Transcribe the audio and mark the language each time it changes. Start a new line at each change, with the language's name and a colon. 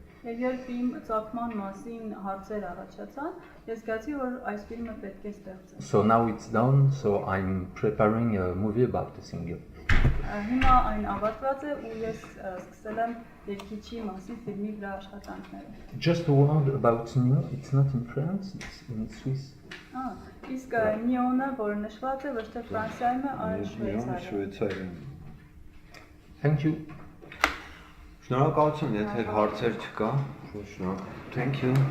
Armenian: Եվ երբ իմ ծագման մասին հարցեր առաջացան, ես զգացի, որ այս ֆիլմը պետք է ստեղծեմ։
English: So now it's done, so I'm preparing a movie about the singer.
Armenian: Հիմա այն ավարտված է ու ես սկսել եմ երգիչի մասին ֆիլմի վրա աշխատանքները։
English: Just a word about Nyon, it's not in France, it's in Swiss.
Armenian: Իսկ Նիոնը, որը նշված է ոչ թե Ֆրանսիայում է, այլ Շվեյցարիայում։ Շվեյցարիայում։
English: Thank you.
Armenian: Շնորհակալություն, եթե հարցեր չկա, շնորհակալ։
English: Thank you.